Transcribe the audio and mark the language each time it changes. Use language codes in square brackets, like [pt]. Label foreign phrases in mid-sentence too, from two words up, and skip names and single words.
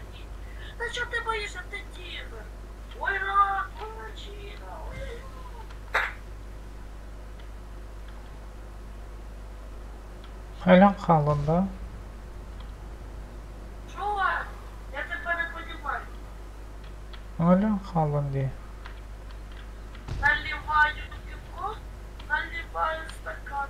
[uk] Та чого ти боїшся, ти тігр? Ой, рак! Молодчина! Ой. [tr] Hala kalında. [uk] Що? Я тебе не понімаю. [tr] Hala kalındı. [uk] Наливаю пивко, наливаю стакан.